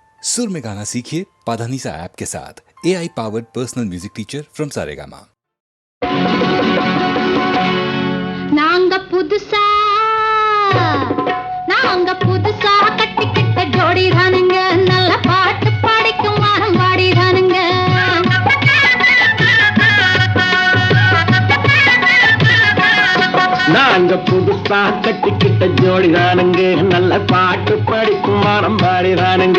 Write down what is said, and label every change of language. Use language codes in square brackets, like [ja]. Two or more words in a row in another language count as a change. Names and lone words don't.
[hi] सुर में गाना सीखिए पाधानीसा ऐप के साथ। [en] AI powered personal music teacher from Saregama. [ta] நாங்க புதுசா கட்டிக்கிட்ட ஜோடிதானுங்க, நல்ல பாட்டு பாடிக்கும் வாரம் பாடிதானுங்க. நாங்க புதுசா கட்டிக்கிட்ட ஜோடிதானுங்க, நல்ல பாட்டு படிக்கும் வாரம் பாடிதானுங்க.